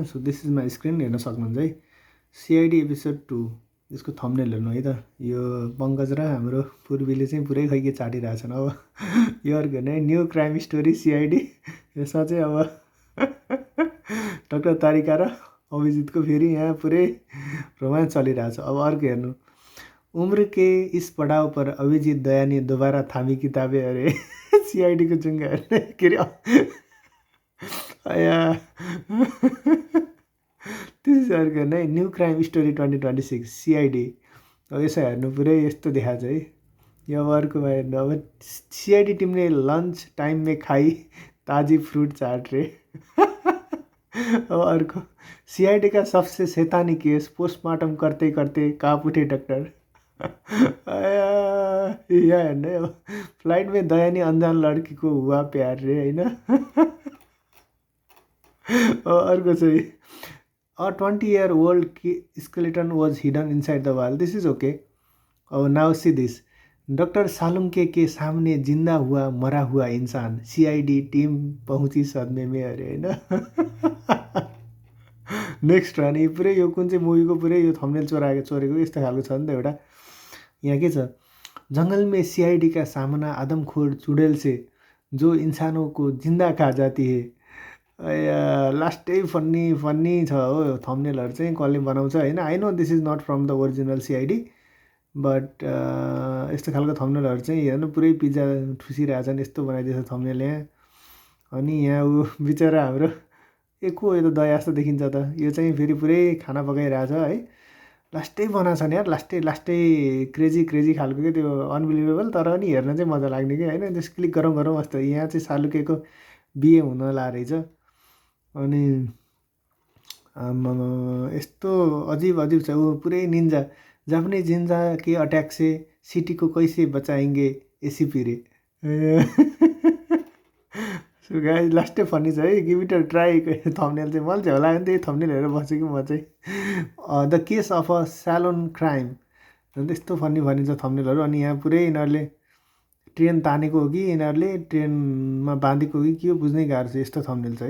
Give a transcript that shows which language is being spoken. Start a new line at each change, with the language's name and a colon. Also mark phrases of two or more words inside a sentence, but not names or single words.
English: so this is my screen,
Nepali: हेर्न सक्नुहुन्छ है। सिआइडी एपिसोड 2 यसको थम्बनेल हेर्नु है त। यो पङ्कज र हाम्रो पूर्वीले चाहिँ पुरै खैके चाटिरहेछन्। अब यो अर्को हेर्नु है, न्यू क्राइम स्टोरी सिआइडी। यसमा चाहिँ अब डक्टर तारिका र अभिजितको फेरि यहाँ पुरै रोमान्स चलिरहेछ। अब अर्को हेर्नु,
Hindi: उम्र के इस पड़ाव पर अभिजित दयानी दोबारा थामी किताबें
Nepali: अरे सिआइडी को जुङ्गा हेर्ने के अरे आया त्यसो नै
Hindi: न्यू क्राइम स्टोरी 2026 सिआइडी।
Nepali: अब यसो हेर्नु पुरै यस्तो देखाएको छ है। यो अब अर्कोमा हेर्नु, अब
Hindi: सिआइडी टीम ने लंच टाइम में खाई ताजी फ्रूट चाट रे।
Nepali: अब अर्को,
Hindi: सिआइडी का सबसे शैतानी केस पोस्टमार्टम करते करते काँप उठे डॉक्टर।
Nepali: यहाँ हेर्नु अब
Hindi: फ्लाइट में दयानी अनजान लड़की को हुआ प्यार रे होइन।
Nepali: अर्को चाहिँ
English: a 20-year-old skeleton was hidden inside the wall. This is okay. Oh, now see this.
Hindi: डॉक्टर सालुंके के सामने जिंदा हुआ मरा हुआ इंसान, सीआईडी टीम पहुंची सदमे में अरे होइन।
Nepali: नेक्स्ट अनि पुरै यो कुन चाहिँ मुभीको पुरै यो थम्बनेल चोरेको यस्तो खालको छ नि त एउटा। यहाँ के छ,
Hindi: जंगल में सीआईडी का सामना आदमखोर चुड़ैल से जो इंसानों को जिंदा खा जाती है।
Nepali: लास्टै फन्नी छ हो थम्बनेलहरू चाहिँ कसले बनाउँछ होइन।
English: I know this is not from the original CID,
Nepali: बट यस्तो खालको थम्बनेलहरू चाहिँ हेर्नु पुरै पिज्जा ठुसिरहेछन्, यस्तो बनाइदिएछ थम्बनेल यहाँ। अनि यहाँ ऊ बिचरा हाम्रो को यो त दया जस्तो देखिन्छ त, यो चाहिँ फेरि पुरै खाना पकाइरहेछ है। लास्टै बनाएको छ यार, लास्टै क्रेजी खालको क्या, त्यो अनबिलिभेबल तर पनि हेर्न चाहिँ मजा लाग्ने कि होइन। त्यस क्लिक गरौँ जस्तो। यहाँ चाहिँ सालुकेको बिहे हुन ला रहेछ। अनि यस्तो अजीब छ। ऊ पुरै
Hindi: निन्जा, जापानीज निन्जा के अट्याक से सिटी को कैसे बचाएंगे एसीपी रे।
English: so guys
Nepali: लास्टै फनी छ है,
English: give it a try.
Nepali: थम्बनेल चाहिँ मलाई चाहिँ होला नि त्यही थम्बनेल हेरेर बसेको म चाहिँ।
English: the case of a salon crime,
Nepali: त्यस्तो फनी छ थम्बनेलहरू। अनि यहाँ पुरै यिनीहरूले ट्रेन तानेको हो कि यिनीहरूले ट्रेनमा बाँधेको हो कि के हो बुझ्नै गाह्रो छ यस्तो थम्बनेल छ है।